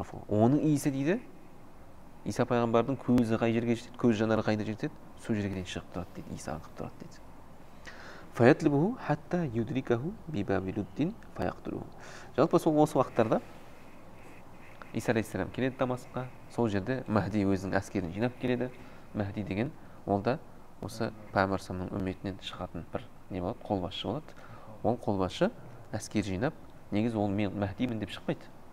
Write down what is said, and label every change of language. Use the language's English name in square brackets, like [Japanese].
[Kazakh] Оның иісі дейді, Иса пайғамбардың көзі қай жерге жетеді, көз жанары қайда жетеді, сол жерге дейін шығып тұрады дейді, иісі аңқып тұрады дейді. [Arabic] Фаятлибуху хатта юдрикаху бибабилуддин фаяқтулуху. [Kazakh] Жалпы сол осы уақыттарда Иса алейхиссалам келеді Дамаскқа, сол жерде Мәхди өзінің әскерін жинап келеді. Мәхди деген ол да осы пайғамбар саллаллаху алейхи үмметінен шығатын бір не болады, қолбасшы болады. Ол қолбасшы әскер жинап, негізі ол мен Мәхдимін деп шықпайды.